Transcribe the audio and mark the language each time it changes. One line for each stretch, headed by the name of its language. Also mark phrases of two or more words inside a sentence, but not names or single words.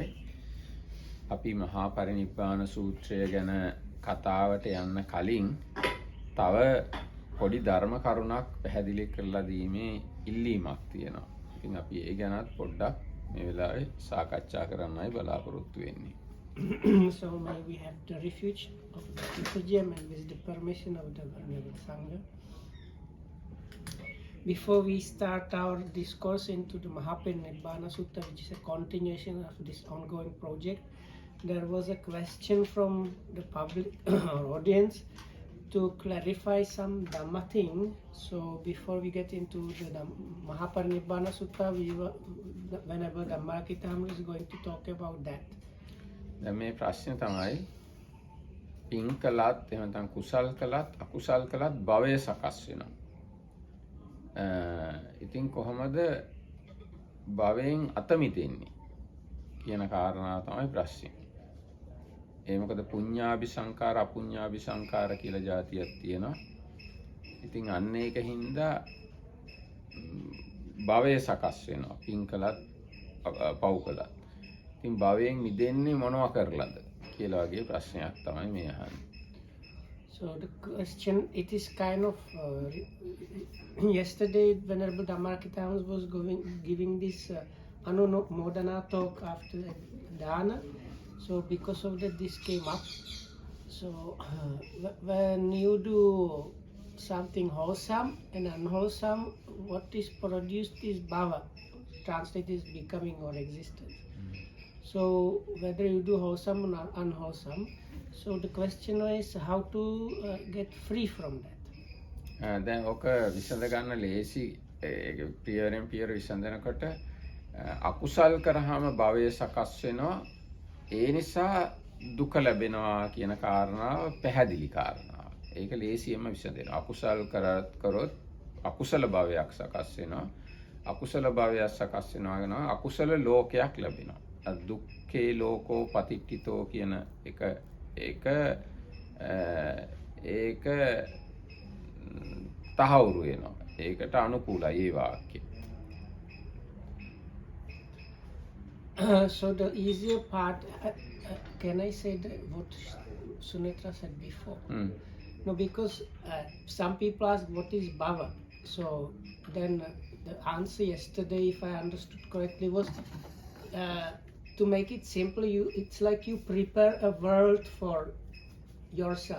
Sinhala: අපි මහා පරිනිබ්බාන සූත්‍රය ගැන කතාවට යන්න කලින් තව පොඩි ධර්ම කරුණක් පැහැදිලි කරලා දීමේ ඉල්ලීමක් තියෙනවා. ඉතින් අපි ඒ ගැනත් පොඩ්ඩක් මේ වෙලාවේ සාකච්ඡා කරන්නයි බලාපොරොත්තු වෙන්නේ.
English: So may we have the refuge of the refugium and with the permission of the Venerable Sangha. Before we start our discourse into the Maha parinibbana Sutta, which is a continuation of this ongoing project, there was a question from the public audience to clarify some Dhamma thing. So before we get into the Maha parinibbana Sutta, whenever Dhammarakkhita is going to talk about that.
Sinhala: දැන් මේ ප්‍රශ්නේ තමයි පින් කළත් එහෙම නැත්නම් කුසල් කළත් අකුසල් කළත් භවය සකස් වෙනවා. ඉතින් කොහොමද භවයෙන් අත මිදෙන්නේ කියන කාරණාව තමයි ප්‍රශ්නේ. ඒ මොකද
Pali: පුඤ්ඤාභි සංකාර අපුඤ්ඤාභි සංකාර
Sinhala: කියලා જાතියක් තියෙනවා. ඉතින් අන්න ඒකින්ද භවය සකස් වෙනවා. පින් කළත් පව් කළත්. ඉතින් භවයෙන් මිදෙන්නේ මොනවා කරලාද කියලා වගේ ප්‍රශ්නයක් තමයි මේ අහන්නේ.
English: So the question, it is kind of yesterday Venerable Dhammarakkhita was giving this Anumodana talk after Dana. So because of that this came up. So when you do something wholesome and unwholesome, what is produced is bhava. Translated is becoming or existence. So whether you do wholesome or unwholesome, so the question is how to get free from that.
Sinhala: දැන් ඔක විසඳ ගන්න ලේසි පියරෙන් පියර විසඳනකොට අකුසල් කරාම භවය සකස් වෙනවා. ඒ නිසා දුක ලැබෙනවා කියන කාරණාව පැහැදිලි කාරණාව. ඒක ලේසියෙන්ම විසඳෙනවා. අකුසල් කරොත් අකුසල භවයක් සකස් වෙනවා. අකුසල භවයක් සකස් වෙනවා නම් අකුසල ලෝකයක් ලැබෙනවා.
Pali: දුක්ඛේ ලෝකෝ පතිට්ඨිතෝ
Sinhala: කියන එක තහවුරු වෙනවා. ඒකට අනුකූලයි ඒ වාක්‍යය.
English: So the easier part, can I say what Sunetra said before? No, because some people ask what is bhava. So then the answer yesterday, if I understood correctly, was to make it simple, it's like you prepare a world for yourself.